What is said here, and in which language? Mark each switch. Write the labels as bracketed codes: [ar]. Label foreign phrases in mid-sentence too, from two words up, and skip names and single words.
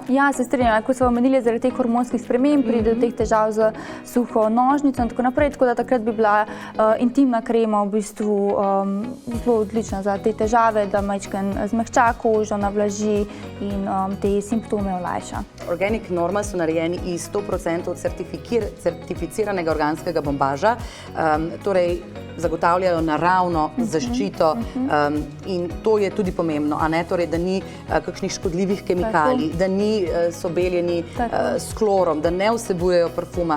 [sl] se strinjam, kot smo omenili, zaradi teh hormonskih sprememb pride do teh težav z suho nožnico in tako naprej, tako da takrat bi bila intimna krema v bistvu zelo odlična za te težave, da majčkeno zmehča kožo, navlaži in te simptome olajša. Organic Normal so narejeni iz 100% certificiranega organskega bombaža, torej zagotavljajo naravno zaščito in to je tudi pomembno, torej, da ni kakšnih škodljivih kemikalij, da so beljeni s klorom, da ne vsebujejo parfuma.